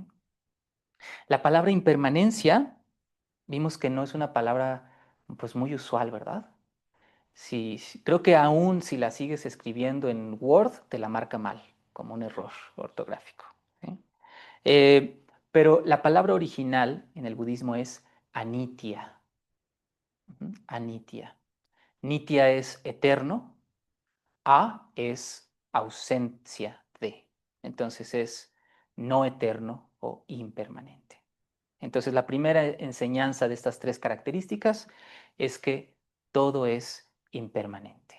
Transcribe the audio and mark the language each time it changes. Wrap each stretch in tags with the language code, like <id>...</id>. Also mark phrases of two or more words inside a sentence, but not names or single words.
<es>La palabra impermanencia, vimos que no es una palabra pues muy usual, ¿verdad? Creo que aún si la sigues escribiendo en Word, te la marca mal, como un error ortográfico. ¿Sí? Pero la palabra original en el budismo es anitya. Anitya. Nitya es eterno, a es ausencia de. Entonces es no eterno o impermanente. Entonces, la primera enseñanza de estas tres características es que todo es impermanente.</es>